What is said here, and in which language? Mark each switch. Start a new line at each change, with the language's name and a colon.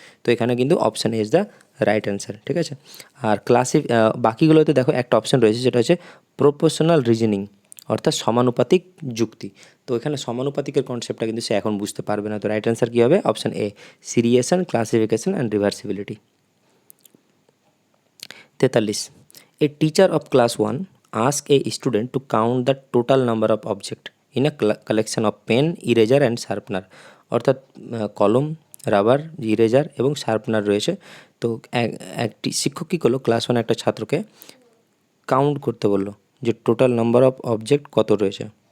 Bangla: তো এখানে কিন্তু option is the right answer, ঠিক আছে। আর বাকিগুলোতে দেখো একটা অপশান রয়েছে, যেটা হচ্ছে প্রপোর্শনাল রিজনিং, অর্থাৎ সমানুপাতিক যুক্তি। তো এখানে সমানুপাতিকের কনসেপ্টটা কিন্তু সে এখন বুঝতে পারবে না, তো রাইট অ্যান্সার কী হবে, option A সিরিয়েশন, classification and reversibility. 43.
English: A teacher of class 1 ask a student to count the total number of objects in a collection of pen, eraser and sharpener.
Bangla: অর্থাৎ কলম, রাবার, ইরেজার এবং sharpener রয়েছে। তো একটি শিক্ষক কী করলো, class 1 একটা ছাত্রকে কাউন্ট করতে বললো যে
English: total number of object
Bangla: কত রয়েছে।